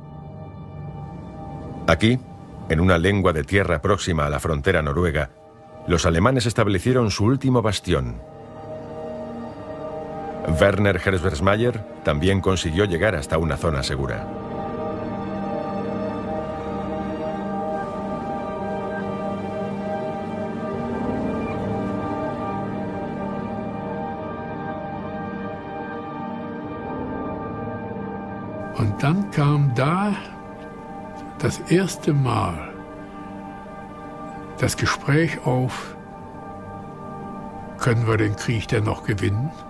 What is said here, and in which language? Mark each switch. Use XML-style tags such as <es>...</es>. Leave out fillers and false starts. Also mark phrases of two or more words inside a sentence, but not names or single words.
<es>Aquí, en una lengua de tierra próxima a la frontera noruega, los alemanes establecieron su último bastión. Werner Herzbergsmayer también consiguió llegar hasta una zona segura.</es> <de>Und dann kam da das erste Mal das Gespräch auf, können wir den Krieg denn noch gewinnen?</de>